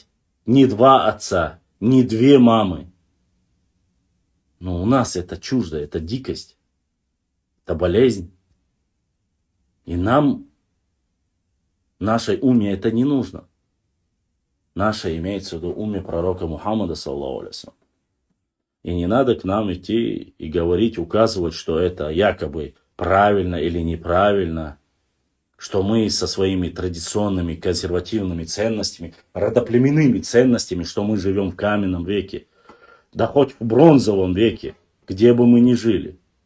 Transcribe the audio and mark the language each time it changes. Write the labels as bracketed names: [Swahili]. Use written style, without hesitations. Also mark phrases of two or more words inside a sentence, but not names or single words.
[Russian] Не два отца, не две мамы. Но у нас это чуждо, это дикость, это болезнь. И нам, нашей уме это не нужно. Наша имеется в виду уме пророка Мухаммада, [Arabic] صلى الله عليه وسلم. [Russian] И не надо к нам идти и говорить, указывать, что это якобы правильно или неправильно, что мы со своими традиционными консервативными ценностями, родоплеменными ценностями, что мы живем в каменном веке, да хоть в бронзовом веке, где бы мы ни жили.